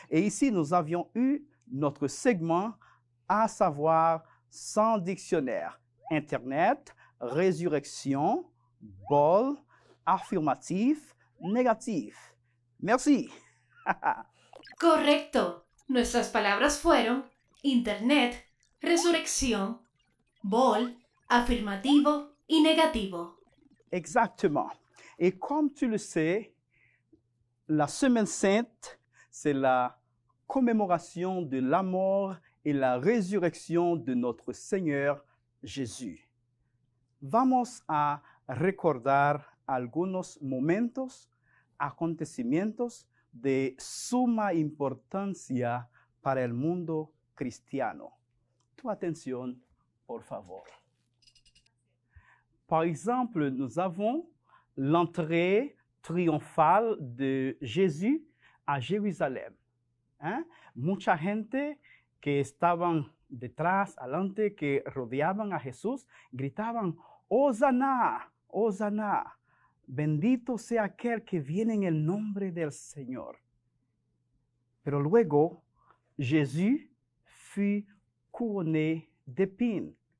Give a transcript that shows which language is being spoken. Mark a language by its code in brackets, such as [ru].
[fr] Et ici, nous avions eu notre segment, à savoir sans dictionnaire. Internet, résurrection, bol, affirmatif, négatif. Merci. [es] Correcto. Nuestras palabras fueron Internet, resurrección, bol, afirmativo y negativo. [fr] Exactement. Et comme tu le sais, la Semaine Sainte, c'est la commémoration de la mort et la résurrection de notre Seigneur Jésus. [es] Vamos a recordar algunos momentos, acontecimientos de suma importancia para el mundo cristiano. Tu atención, por favor. [fr] Par exemple, nous avons l'entrée triomphale de Jésus [es] a Jerusalén. Mucha gente que estaban detrás, adelante, que rodeaban a Jesús, gritaban, Hosanna, Hosanna, bendito sea aquel que viene en el nombre del Señor. Pero luego, [fr] Jesús fut couronné d'épines.